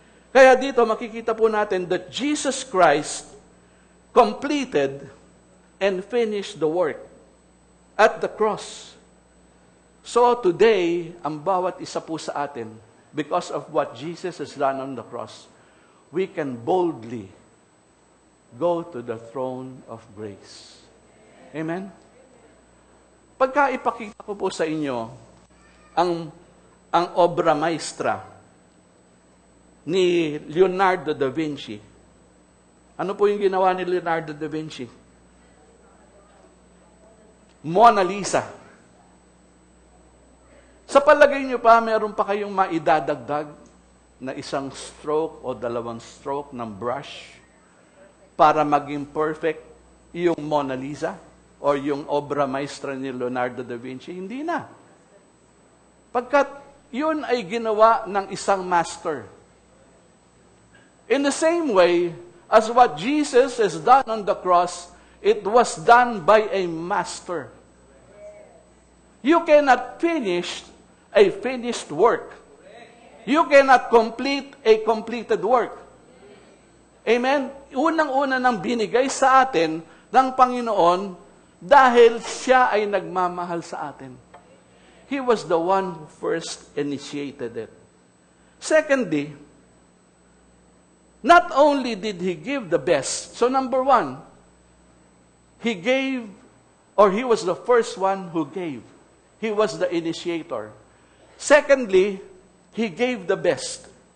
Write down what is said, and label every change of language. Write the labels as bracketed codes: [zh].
[tl] Kaya dito makikita po natin [en] that Jesus Christ completed and finished the work at the cross. So today, [tl] ang bawat isa po sa atin, [en] because of what Jesus has done on the cross, we can boldly go to the throne of grace. Amen? [tl] Pagka ipakita ko po sa inyo ang obra maestra ni Leonardo da Vinci. Ano po yung ginawa ni Leonardo da Vinci? Mona Lisa. Sa palagay niyo pa, meron pa kayong maidadagdag na isang stroke o dalawang stroke ng brush para maging perfect yung Mona Lisa o yung obra maestra ni Leonardo da Vinci? Hindi na. Pagkat yun ay ginawa ng isang master. [en] In the same way as what Jesus has done on the cross, it was done by a master. You cannot finish a finished work. You cannot complete a completed work. Amen? [tl] Unang-una nang binigay sa atin ng Panginoon dahil siya ay nagmamahal sa atin. [en] He was the one who first initiated it. Secondly, not only did He give the best. So number one, He gave, or He was the first one who gave. He was the initiator. Secondly, He gave the best.